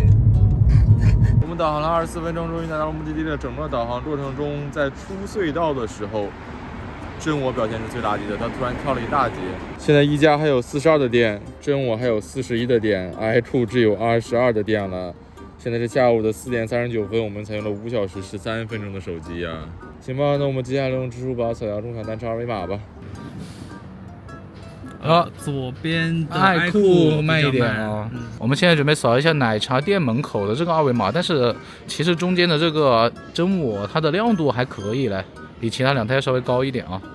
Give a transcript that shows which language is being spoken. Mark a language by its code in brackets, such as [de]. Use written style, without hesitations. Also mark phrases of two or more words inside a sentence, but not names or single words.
[zh] 我們導航了24分鐘，終於來到了目的地的整個導航過程中，在出隧道的時候，真我表現是最垃圾的，它突然跳了一大截。现在一加還有42的電，真我還有41的電，愛酷只有22的電了。現在是下午的4 點39 分，我們採用了5小時13分鐘的手機啊。行吧，那我們接下來用支付寶掃描中小單車二維碼吧。左邊的愛酷慢一點啊。我們現在準備掃一下奶茶店門口的這個二維碼，但是其實中間的這個真我它的亮度還可以嘞，比其他2台稍微高一點啊。